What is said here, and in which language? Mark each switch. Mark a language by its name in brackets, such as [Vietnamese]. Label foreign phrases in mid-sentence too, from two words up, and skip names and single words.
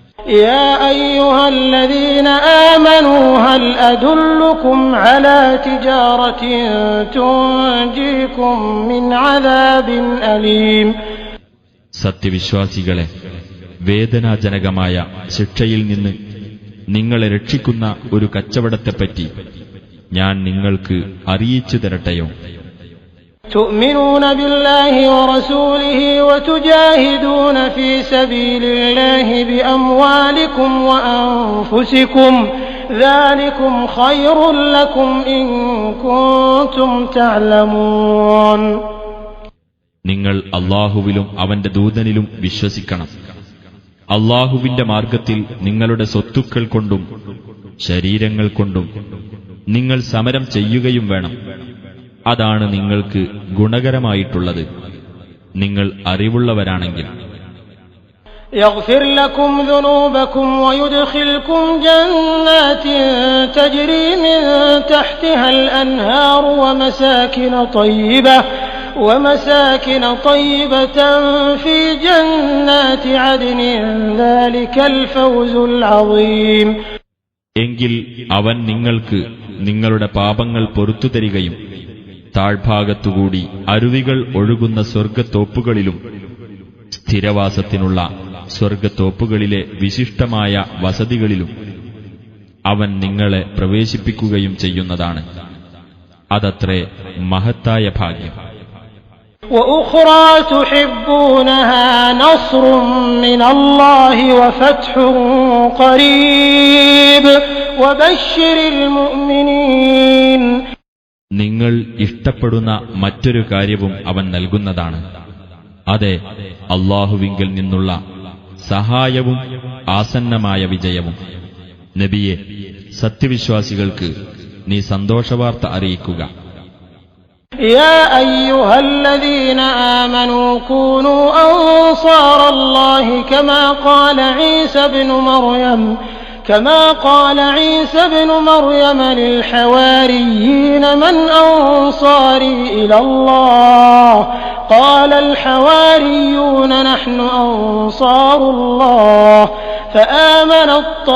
[Arabic] يا أيها الذين آمنوا هل أدلكم على تجارة تنجيكم من عذاب أليم. [Malayalam] സത്യവിശ്വാസികളെ, വേദനാജനകമായ ശിക്ഷയിൽ നിന്ന് നിങ്ങളെ രക്ഷിക്കുന്ന ഒരു കച്ചവടത്തെപ്പറ്റി ഞാൻ നിങ്ങൾക്ക് അറിയിച്ചു തരട്ടെയോ? [Arabic] تؤمنون بالله ورسوله وتجاهدون في سبيل الله بأموالكم وأنفسكم ذلكم خير لكم إن كنتم تعلمون. [Malayalam] നിങ്ങൾ അല്ലാഹുവിലും അവന്റെ ദൂതനിലും വിശ്വസിക്കണം. അല്ലാഹുവിന്റെ മാർഗത്തിൽ നിങ്ങളുടെ സ്വത്തുക്കൾ കൊണ്ടും ശരീരങ്ങൾ കൊണ്ടും നിങ്ങൾ സമരം ചെയ്യുകയും വേണം. അതാണ് നിങ്ങൾക്ക് ഗുണകരമായിട്ടുള്ളത്, നിങ്ങൾ അറിവുള്ളവരാണെങ്കിൽ. [Arabic] يغفر لكم ذنوبكم ويدخلكم جنات تجري من تحتها الأنهار ومساكن طيبة في جنات عدن ذلك الفوز العظيم. [Malayalam] എങ്കിൽ അവൻ നിങ്ങൾക്ക് നിങ്ങളുടെ പാപങ്ങൾ പൊറുത്തു തരികയും താഴ്ഭാഗത്തുകൂടി അരുവികൾ ഒഴുകുന്ന സ്വർഗ്ഗത്തോപ്പുകളിലും സ്ഥിരവാസത്തിനുള്ള സ്വർഗ്ഗത്തോപ്പുകളിലെ വിശിഷ്ടമായ വസതികളിലും അവൻ നിങ്ങളെ പ്രവേശിപ്പിക്കുകയും ചെയ്യുന്നതാണ്. അതത്രേ മഹത്തായ ഭാഗ്യം. [Arabic] وأخرى تحبونها نصر من الله وفتح قريب وبشر المؤمنين. [Malayalam] നിങ്ങൾ ഇഷ്ടപ്പെടുന്ന മറ്റൊരു കാര്യവും അവൻ നൽകുന്നതാണ്. അതെ, അല്ലാഹുവിങ്കൽ നിന്നുള്ള സഹായവും ആസന്നമായ വിജയവും. നബിയെ, സത്യവിശ്വാസികൾക്ക് നീ സന്തോഷവാർത്ത അറിയിക്കുക. [Arabic] يا أيها الذين آمنوا كونوا أنصار الله كما قال عيسى ابن مريم للحواريين من أنصاري إلى الله قال الحواريون نحن أنصار الله فآمنت